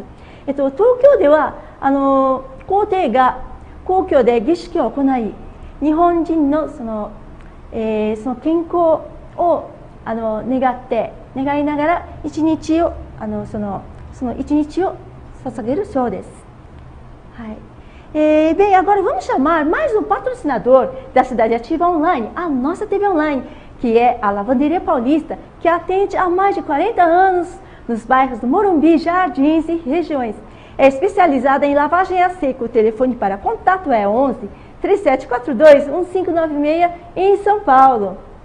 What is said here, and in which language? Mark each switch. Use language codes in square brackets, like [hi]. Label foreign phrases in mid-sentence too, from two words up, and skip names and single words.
[ja] 東京では皇帝が皇居で儀式を行い、日本人のその健康を願いながら一日をその一日を捧げるそうです。 [pt] Bem, agora vamos chamar mais um patrocinador da Cidade Ativa Online, a nossa TV Online, que é a Lavanderia Paulista, que atende há mais de 40 anos nos bairros do Morumbi, Jardins e regiões. É especializada em lavagem a seco. O telefone para contato é 11 3742 1596 em São Paulo.